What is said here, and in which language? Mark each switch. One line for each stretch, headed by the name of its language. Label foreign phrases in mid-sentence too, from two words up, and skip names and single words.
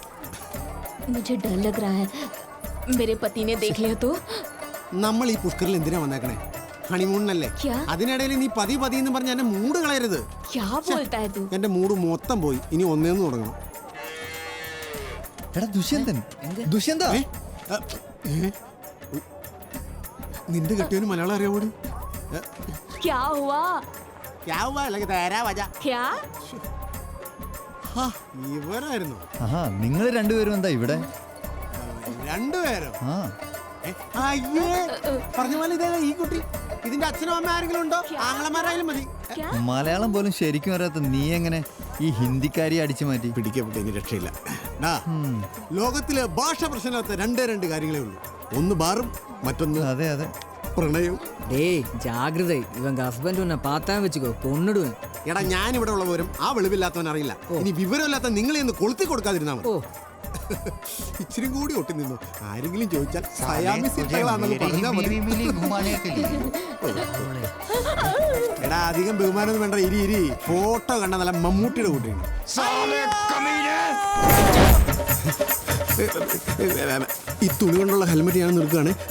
Hindi: मुझे डर लग रहा है मेरे पति ने देख लिया तो.
Malayalam: നമ്മൾ ഈ പുഷ്കറിൽ എന്തിനാ വന്നേക്കണേ? ഹണിമൂണിനല്ലേ? അതിനിടയിൽ നീ പതി എന്ന് പറഞ്ഞ എന്റെ മൂഡ് കളയരുത്.
Hindi: क्या बोलता है तू?
Malayalam: എന്റെ മൂഡ് മൊത്തം പോയി. ഇനി ഒന്നേന്ന് തുടങ്ങണം. എടാ ദുഷ്യന്തൻ, ദുഷ്യന്ത നിന്റെ കെട്ടിയവന് മലയാളം അറിയാവോടി?
Hindi: क्या हुआ क्या
Malayalam: ഇവരായിരുന്നു ആഹാ, നിങ്ങൾ രണ്ടുപേരും എന്താ ഇവിടെ? രണ്ടുപേരും ആ അയ്യേ പറഞ്ഞ പോലെ ഇതേ ഈ കുട്ടി. ഇതിന്റെ അച്ഛനും അമ്മ ആരെങ്കിലും ഉണ്ടോ? ആങ്ങളമാരായാലും മതി. മലയാളം പോലും ശരിക്കും അറിയാത്ത നീ എങ്ങനെ ഈ ഹിന്ദിക്കാരിയെ അടിച്ചു മാറ്റി? പിടിക്കപ്പെട്ട ഇനി രക്ഷയില്ല. ലോകത്തിലെ ഭാഷ പ്രശ്നമില്ലാത്ത രണ്ട് കാര്യങ്ങളേ ഉള്ളൂ. ഒന്ന് ബാറും, മറ്റൊന്ന് അതെ അതെ പ്രണയവും.
Tamil: டேய் ஜாகிரதை இவங்க ஹஸ்பண்ட் உன்னை பார்த்தா வச்சுக்கோ கொன்னுடுவேன்.
Malayalam: എടാ ഞാൻ ഇവിടെ ഉള്ളവരും ആ വെളിവില്ലാത്തവൻ അറിയില്ല. ഇനി വിവരമില്ലാത്ത നിങ്ങളെ ഒന്ന് കൊളുത്തി കൊടുക്കാതിരുന്നാ മതി. ഇച്ചിരി കൂടി ഒട്ടി നിന്നു. ആരെങ്കിലും ചോദിച്ചാൽ സയാമി സിദ്ധകളാണെന്ന് പറഞ്ഞാൽ മതി. എടാ അധികം ബഹുമാനമൊന്നും വേണ്ട. ഇരി ഫോട്ടോ കണ്ട നല്ല മമ്മൂട്ടിയുടെ കൂട്ടിയാണ്. ഈ തുണി കൊണ്ടുള്ള ഹെൽമെറ്റ് ഞാൻ നിൽക്കുകയാണ്.